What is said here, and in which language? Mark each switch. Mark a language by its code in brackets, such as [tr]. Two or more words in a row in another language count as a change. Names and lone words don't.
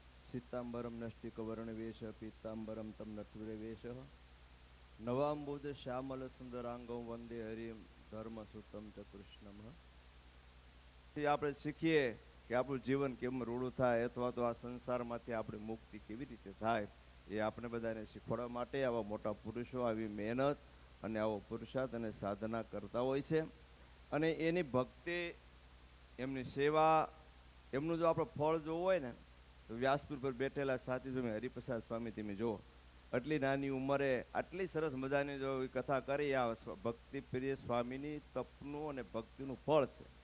[sa] सीतांबरम नष्टिकवर्णवेश पीतांबरम तम नटवेश नवाम्बुद श्यामल सुंदरांगम वंदे हरिम धर्मसुतम च कृष्णम. [gu] આપણે શીખીએ કે આપણું જીવન કેમ રૂડું થાય અથવા તો આ સંસારમાંથી આપણી મુક્તિ કેવી રીતે થાય એ આપણે બધાને શીખવાડવા માટે આવા મોટા પુરુષો આવી મહેનત અને આવો પુરુષાર્થ અને સાધના કરતા હોય છે. અને એની ભક્તિ, એમની સેવા, એમનું જો આપણે ફળ જોવું હોય ને તો વ્યાસપીર પર બેઠેલા સાથી સ્વામી હરિપ્રસાદ સ્વામી તમે જુઓ, આટલી નાની ઉંમરે આટલી સરસ મજાની જો કથા કરી, આ ભક્તિ પ્રિય સ્વામીની તપનું અને ભક્તિનું ફળ છે.